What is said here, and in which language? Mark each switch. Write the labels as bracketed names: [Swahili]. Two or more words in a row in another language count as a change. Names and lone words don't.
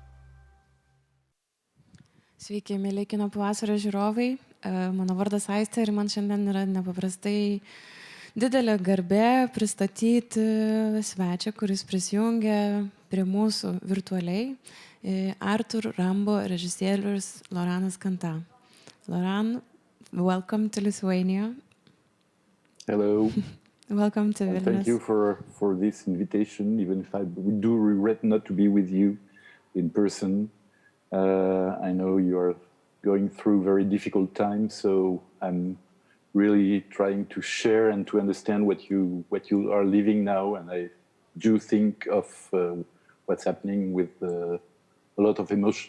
[Lithuanian] Sveiki, mėly Kino Pavasario žiūrovai. Mano vardas Aistė ir man šiandien yra nepaprastai didelė garbė pristatyti svečią, kuris prisijungia prie mūsų virtualiai. ARTHUR RAMBO režisierius Laurent Cantet. [English] Laurent, welcome to Lithuania. Hello. Welcome to Vilnius. Thank you for this invitation, even if I do regret not to be with you in person. I know you are going through very difficult times, so I'm really trying to share and to understand what you are living now, and I do think of what's happening with a lot of emotion.